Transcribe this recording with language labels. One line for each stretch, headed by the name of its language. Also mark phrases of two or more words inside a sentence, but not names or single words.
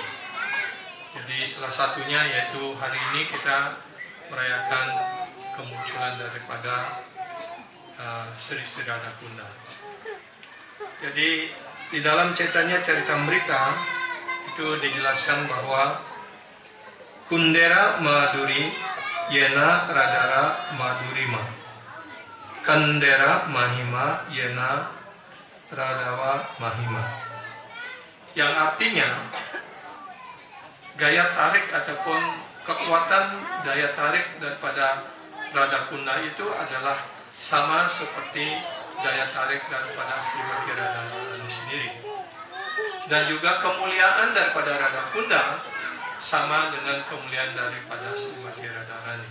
Indonesian: Jadi salah satunya yaitu hari ini kita merayakan kemunculan daripada Sri Radhakunda. Jadi di dalam Chaitanya Charitamrita itu dijelaskan bahwa
Bangla: কুণ্ডের মাধুরী যেন রাধার মাধুরিমা, কুণ্ডের মহিমা যেন রাধার মহিমা,
Indonesian: yang artinya gaya tarik ataupun kekuatan daya tarik daripada Radhakunda itu adalah sama seperti daya tarik daripada Srimati Radharani sendiri. Dan juga kemuliaan daripada Radhakunda sama dengan kemuliaan daripada Srimati Radharani.